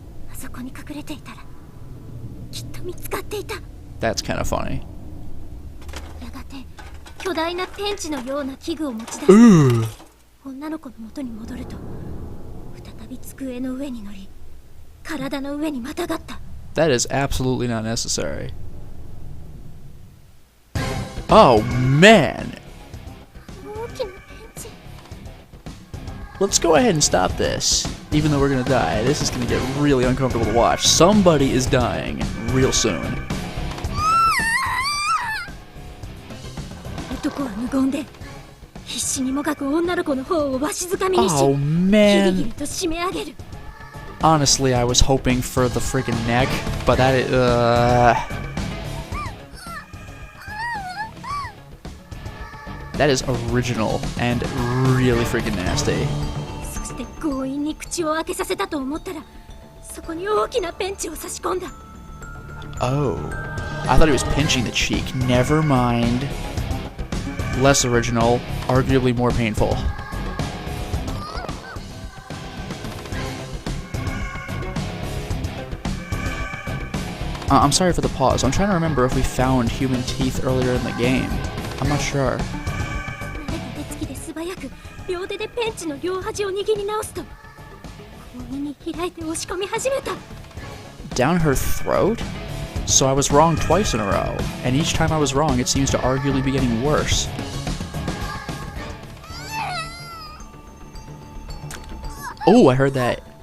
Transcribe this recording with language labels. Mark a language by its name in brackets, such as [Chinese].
[Japanese] あそこに隠れていたらきっと見つかっていた。 [English] That's kind of funny. [Japanese] やがて巨大なペンチのような器具を持ち出し、 [English] Ooh. [Japanese] 女の子の元に戻ると再び机の上に乗り、体の上にまたがった。 [English] That is absolutely not necessary. Oh, man. [Japanese] 大きなペンチ。 [English] Let's go ahead and stop this. Even though we're gonna die, this is gonna get really uncomfortable to watch. Somebody is dying real soon. [Japanese] 男は無言で必死にもがく女の子の方をわしづかみにし、 [English] Oh, [Japanese] ギリギ [English] man. [Japanese] リと締め上げる。 [English] Honestly, I was hoping for the freaking neck, but that is, That is original and really freaking nasty. [Japanese] そして強引に口を開けさせたと思ったら、そこに大きなペンチを差し込んだ。 [English] Oh. I thought he was pinching the cheek. Never mind. Less original, arguably more painful. I'm sorry for the pause. I'm trying to remember if we found human teeth earlier in the game. I'm not sure. [Japanese] 慣れた手つきで素早く両手でペンチの両端を握り直すと、強引に開いて押し込み始めた。 [English] Down her throat? So I was wrong twice in a row, and each time I was wrong, it seems to arguably be getting worse. Oh, I heard that.